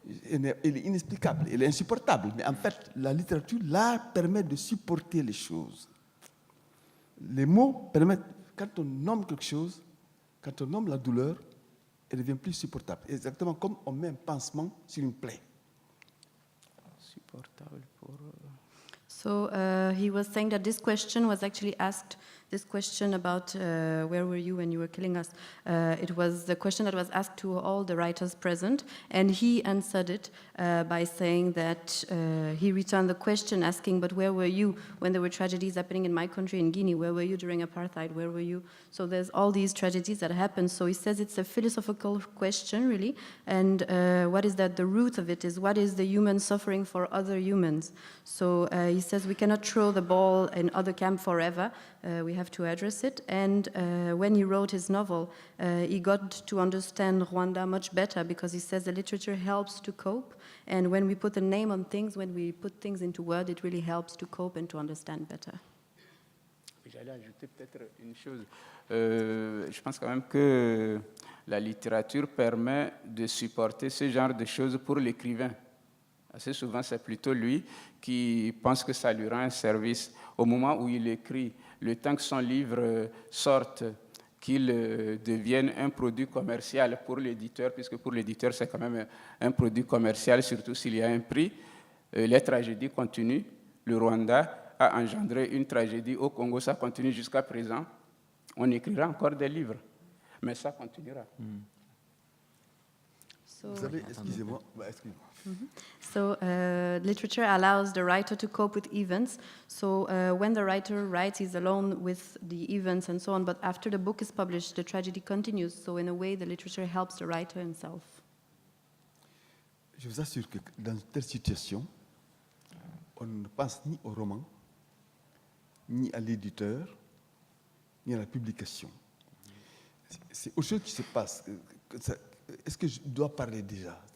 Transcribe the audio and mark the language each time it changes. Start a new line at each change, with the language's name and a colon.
French: Elle est inexplicable, elle est insupportable, mais en fait, la littérature, l'art permet de supporter les choses. Les mots permettent, quand on nomme quelque chose, quand on nomme la douleur, elle devient plus supportable. Exactement comme on met un pansement sur une plaie. Supportable pour...
English: So he was saying that this question was actually asked, this question about where were you when you were killing us, it was the question that was asked to all the writers present, and he answered it by saying that he returned the question asking, but where were you when there were tragedies happening in my country, in Guinea? Where were you during apartheid? Where were you? So there's all these tragedies that happen. So he says it's a philosophical question, really, and what is that the root of it is what is the human suffering for other humans? So he says we cannot throw the ball in other camp forever. We have to address it. And when he wrote his novel, he got to understand Rwanda much better because he says the literature helps to cope. And when we put a name on things, when we put things into words, it really helps to cope and to understand better.
French: J'allais ajouter peut-être une chose. Je pense quand même que la littérature permet de supporter ce genre de choses pour l'écrivain. Assez souvent, c'est plutôt lui qui pense que ça lui rend un service. Au moment où il écrit, le temps que son livre sorte, qu'il devienne un produit commercial pour l'éditeur, puisque pour l'éditeur, c'est quand même un produit commercial, surtout s'il y a un prix. Les tragédies continuent. Le Rwanda a engendré une tragédie. Au Congo, ça continue jusqu'à présent. On écrira encore des livres, mais ça continuera. Vous savez, excusez-moi, excusez-moi.
English: So literature allows the writer to cope with events. So when the writer writes, he's alone with the events and so on. But after the book is published, the tragedy continues. So in a way, the literature helps the writer himself.
French: Je vous assure que dans une telle situation, on ne pense ni au roman, ni à l'éditeur, ni à la publication. C'est autre chose qui se passe. Est-ce que je dois parler déjà?